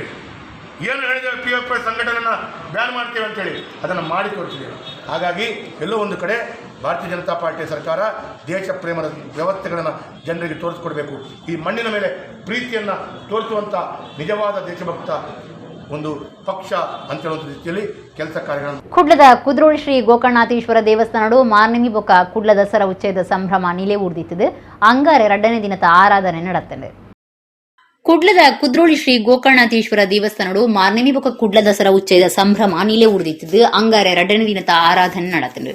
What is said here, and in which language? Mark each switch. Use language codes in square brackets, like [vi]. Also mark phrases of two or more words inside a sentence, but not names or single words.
[kn] ಏನು ಹೇಳಿದ್ದೇವೆ, ಪಿಎಫ್ಐ ಸಂಘಟನೆಯನ್ನು ಬ್ಯಾನ್ ಮಾಡ್ತೇವೆ ಅಂತೇಳಿ ಅದನ್ನು ಮಾಡಿ ತೋರಿಸಿದ್ದೇವೆ. ಹಾಗಾಗಿ ಎಲ್ಲೋ ಒಂದು ಕಡೆ ಭಾರತೀಯ ಜನತಾ ಪಾರ್ಟಿಯ ಸರ್ಕಾರ ದೇಶ ಪ್ರೇಮದ ವ್ಯವಸ್ಥೆಗಳನ್ನು ಜನರಿಗೆ ತೋರಿಸ್ಕೊಡ್ಬೇಕು. ಈ ಮಣ್ಣಿನ ಮೇಲೆ ಪ್ರೀತಿಯನ್ನು ತೋರಿಸುವಂಥ ನಿಜವಾದ ದೇಶಭಕ್ತ ಒಂದು ಪಕ್ಷ ಅಂತ ಹೇಳುವಂಥ ರೀತಿಯಲ್ಲಿ ಕೆಲಸ ಕಾರ್ಯಗಳನ್ನು. [tcy] ಕುಡ್ಲದ ಕುದ್ರೋಳಿ ಶ್ರೀ ಗೋಕರ್ಣನಾಥೇಶ್ವರ ದೇವಸ್ಥಾನಡು ಮಾರ್ನಿಮಿ ಬೊಕ್ಕ ಕುಡ್ಲ ದಸರಾ ಉಚ್ಚೇದ ಸಂಭ್ರಮ ನಿಲೆ ಊರ್ದಿತ್ತದು ಅಂಗಾರೆ 2ನೇ ದಿನದ ಆರಾಧನೆ ನಡೆತ್ತದೆ. ಕುಡ್ಲದ ಕುದ್ರೋಳಿ ಶ್ರೀ ಗೋಕರ್ಣನಾಥೇಶ್ವರ ದೇವಸ್ಥಾನಡು ಮಾರ್ನಿಮಿ ಬೊಕ್ಕ ಕುಡ್ಲ ದಸರಾ ಉಚ್ಚೇದ ಸಂಭ್ರಮ ನಿಲೆ ಊರ್ದಿತ್ತದು ಅಂಗಾರೆ 2ನೇ ದಿನದ ಆರಾಧನೆ ನಡೆತ್ತದೆ.